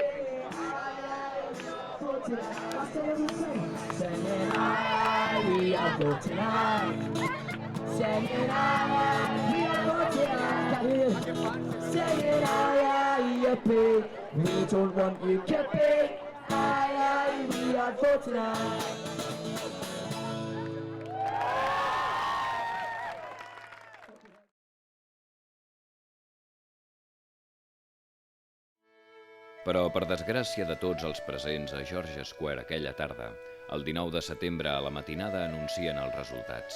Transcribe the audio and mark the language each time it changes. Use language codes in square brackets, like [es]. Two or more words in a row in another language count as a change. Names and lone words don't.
[en] Singing aye, we are voting aye. Singing aye, we are voting aye. Singing aye, we are paid. We don't want you to pay. Aye, aye, we are voting aye. [ca] Però, per desgràcia de tots els presents a George Square aquella tarda, el 19 de setembre a la matinada anuncien els resultats.